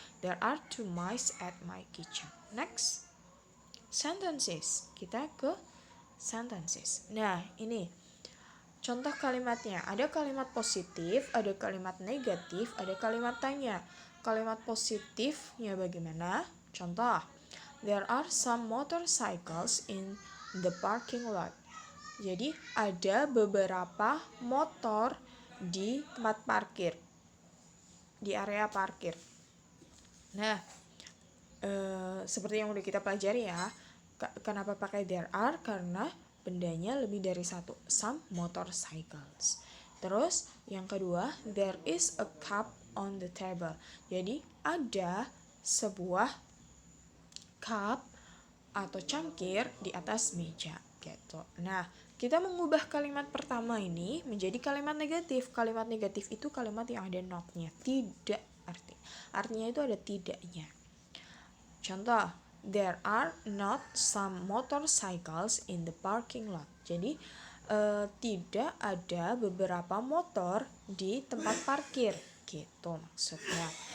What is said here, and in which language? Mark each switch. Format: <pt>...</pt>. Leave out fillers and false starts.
<en>There are 2 mice at my kitchen. Next, sentences.</en> <id>Kita ke</id> <en>sentences.</en> <id>Nah, ini contoh kalimatnya. Ada kalimat positif, ada kalimat negatif, ada kalimat tanya. Kalimat positifnya bagaimana?</id> <en>Contoh, there are some motorcycles in the parking lot.</en> <id>Jadi ada beberapa motor di tempat parkir, di area parkir. Nah, seperti yang udah kita pelajari ya, kenapa pakai there are? Karena bendanya lebih dari 1, some motorcycles.</id> <en>Terus yang kedua, there is a cup on the table.</en> <id>Jadi ada sebuah cup atau cangkir di atas meja gitu. Nah, kita mengubah kalimat pertama ini menjadi kalimat negatif. Kalimat negatif itu kalimat yang ada not-nya, tidak arti. Artinya itu ada tidaknya.</id> <en>Contoh, there are not some motorcycles in the parking lot.</en> <id>Jadi tidak ada beberapa motor di tempat parkir gitu maksudnya.</id>